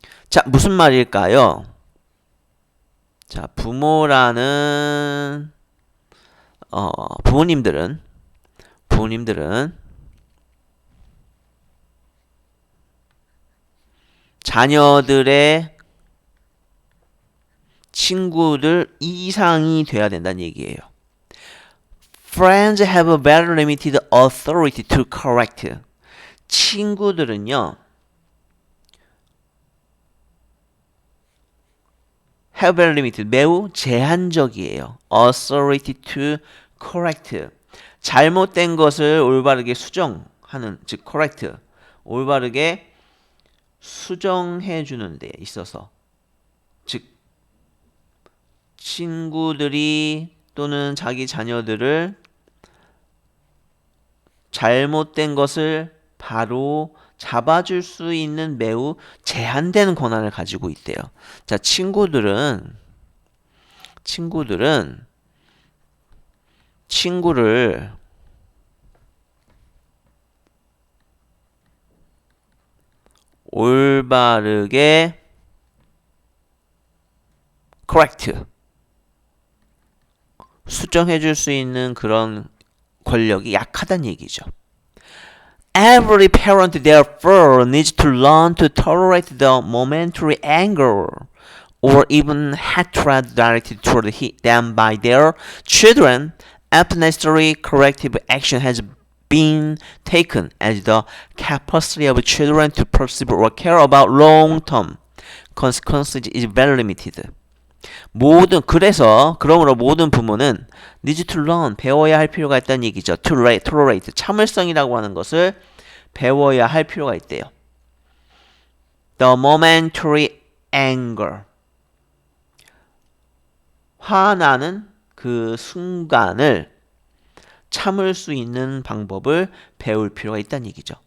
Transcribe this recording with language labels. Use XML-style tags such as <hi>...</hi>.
<ko>자, 무슨 말일까요? 자, 부모님들은 자녀들의 친구들 이상이 돼야 된다는 얘기예요.</ko> <en>Friends have a very limited authority to correct.</en> <ko>친구들은요,</ko> <en>have very limited,</en> <ko>매우 제한적이에요.</ko> <en>authority to correct.</en> <ko>잘못된 것을 올바르게 수정하는, 즉 correct, 올바르게 수정해 주는 데 있어서, 즉 친구들이 또는 자기 자녀들을 잘못된 것을 바로 잡아줄 수 있는 매우 제한된 권한을 가지고 있대요. 자, 친구들은 친구를 올바르게 correct, 수정해 줄 수 있는 그런 권력이 약하다는 얘기죠.</ko> <en>Every parent therefore needs to learn to tolerate the momentary anger or even hatred directed toward them by their children after necessary corrective action has been taken, as the capacity of children to perceive or care about long-term consequences is very limited.</en> <ko>그러므로 모든 부모는</ko> <en>need to learn,</en> <ko>배워야 할 필요가 있다는 얘기죠. tolerate, 참을성이라고 하는 것을 배워야 할 필요가 있대요.</ko> <en>The momentary anger,</en> <ko>화나는 그 순간을 참을 수 있는 방법을 배울 필요가 있다는 얘기죠.</ko>